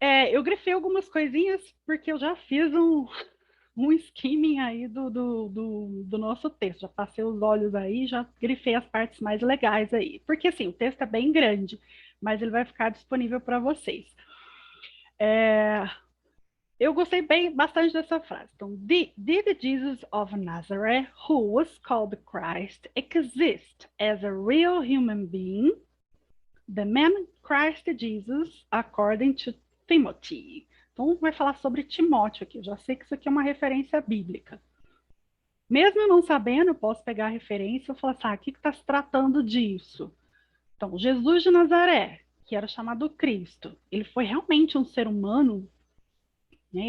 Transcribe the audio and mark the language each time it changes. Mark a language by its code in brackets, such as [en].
[pt] Eu grifei algumas coisinhas porque eu já fiz um skimming aí do nosso texto. Já passei os olhos aí, já grifei as partes mais legais aí. Porque, assim, o texto é bem grande, mas ele vai ficar disponível para vocês. Eu gostei bastante dessa frase. [en] Então, did Jesus of Nazareth, who was called Christ, exist as a real human being? The man Christ Jesus, according to Timothy. [pt] Então, vai falar sobre Timóteo aqui. Eu já sei que isso aqui é uma referência bíblica. Mesmo eu não sabendo, eu posso pegar a referência e falar assim, o que está se tratando disso? Então, Jesus de Nazaré, que era chamado Cristo, ele foi realmente um ser humano? Né?